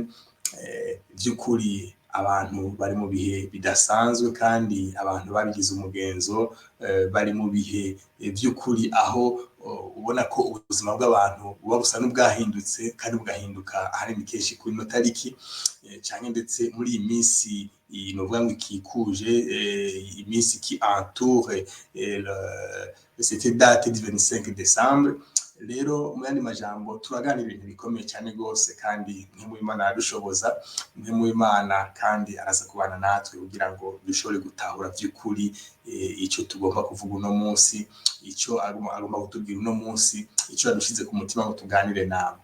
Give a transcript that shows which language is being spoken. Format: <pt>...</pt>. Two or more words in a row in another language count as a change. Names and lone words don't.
<rn>Vy'ukuri abantu bari mu bihe bidasanzwe kandi abantu babigize umugenzo, bari mu bihe vy'ukuri aho ubona ko ubuzima bw'abantu buba busa n'ubwahindutse kandi bugahinduka ahanini kenshi kuri no tariki, canke ndetse muri iyi minsi novuga ngo ikikuje iminsi</rn> <fr>qui entoure cette date du 25 décembre.</fr> <rn>Rero mu yandi majambo turaganira ibintu bikomeye cyane gose, kandi mpwemu w'Imana aradushoboza, mpwemu w'Imana kandi araza kubana natwe kugira ngo dushobore gutahura vy'ukuri ico tugomba kuvuga uno munsi, ico agomba kutubwira uno munsi, ico yadushize ku mutima ngo tuganire namwe.</rn>